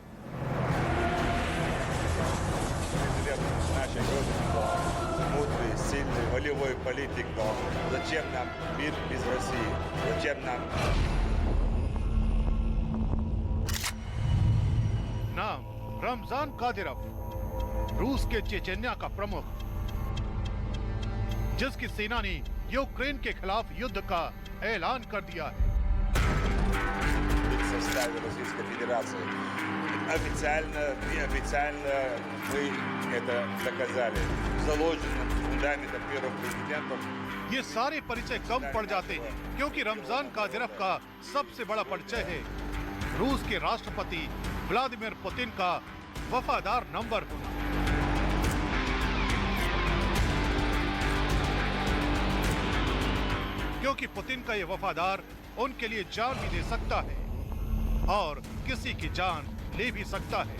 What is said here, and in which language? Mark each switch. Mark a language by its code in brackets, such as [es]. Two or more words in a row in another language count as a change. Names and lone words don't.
[ru] Мудрый, сильный, волевой политик, но зачем нам мир без России? Зачем нам? [hi] नाम रमजान कादिरोव, रूस के चेचन्या का प्रमुख, जिसकी सेना ने यूक्रेन के खिलाफ युद्ध का ऐलान कर दिया है। [ru] В составе Российской Федерации. Официально, неофициально мы это доказали. Заложенным фундаментом первых президентов. [hi] ये सारे परिचय कम पड़ जाते हैं क्योंकि रमजान कादिरोव का सबसे बड़ा परिचय है रूस के राष्ट्रपति व्लादिमीर पुतिन का वफादार नंबर होना। क्योंकि पुतिन का ये वफादार उनके लिए जान भी दे सकता है और किसी की जान ले भी सकता है।